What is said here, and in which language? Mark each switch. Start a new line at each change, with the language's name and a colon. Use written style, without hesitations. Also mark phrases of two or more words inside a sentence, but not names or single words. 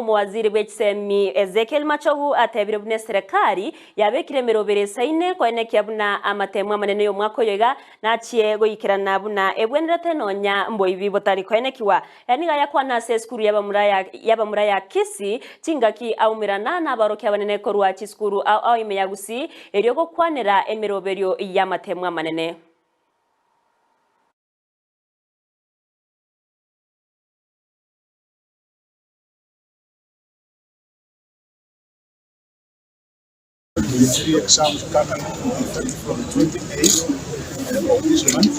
Gusii: Omwaziri w'ekisemi Ezekiel Machogu atebire bune serikali yabekire mirobere saine kwenekia buna amatemu amanene y'omwaka oyoiga nachie goikirana buna ebwenerete nonya mboibi botari kwenekiwa eniga yakwana ase esukuru yabamura ya Kisii chingaki aumirana n'abarokia abanene korwa chisukuru au ime ya Gusii erio gokwanera emiroberio y'amatemu amanene.
English: The 3 exams coming from 28th of this month.